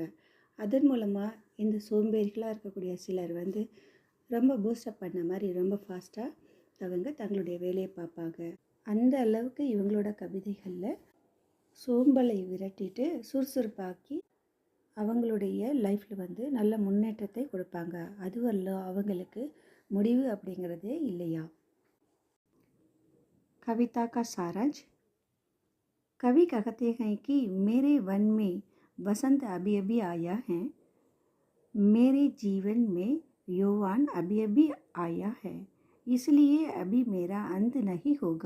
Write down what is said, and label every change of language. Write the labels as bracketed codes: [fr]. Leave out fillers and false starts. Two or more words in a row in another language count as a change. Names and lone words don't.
[ta] அதன் மூலமாக இந்த சோம்பேறிகளாக இருக்கக்கூடிய சிலர் ரொம்ப பூஸ்டப் பண்ண மாதிரி ரொம்ப ஃபாஸ்ட்டாக அவங்க தங்களுடைய வேலையை பார்ப்பாங்க. அந்த அளவுக்கு இவங்களோட கவிதைகளில் சோம்பலை விரட்டிட்டு சுறுசுறுப்பாக்கி அவங்களுடைய லைஃப்பில் நல்ல முன்னேற்றத்தை கொடுப்பாங்க. அதுவல்ல அவங்களுக்கு முடிவு அப்படிங்கிறதே இல்லையா. [hi] कविता का सारांश। कवि कहते हैं कि मेरे वन में बसंत अभी अभी आया है, मेरे जीवन में यौवन अभी अभी आया है, इसलिए अभी मेरा अंत नहीं होगा।